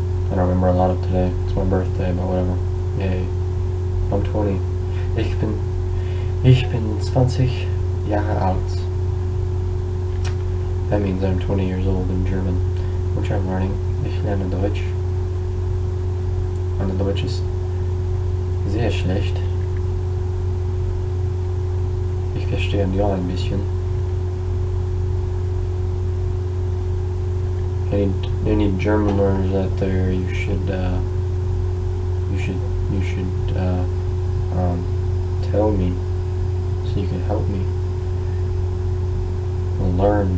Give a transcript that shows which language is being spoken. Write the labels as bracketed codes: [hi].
[en] I don't remember a lot of today. It's my birthday, but whatever. Yay. I'm 20. [de] Ich bin 20 Jahre alt. [en] That means I'm 20 years old in German, which I'm learning. [de] Ich lerne Deutsch. Meine Deutsch ist sehr schlecht. Ich verstehe nur ein bisschen. [en] Any German learners out there, you should tell me so you can help me learn.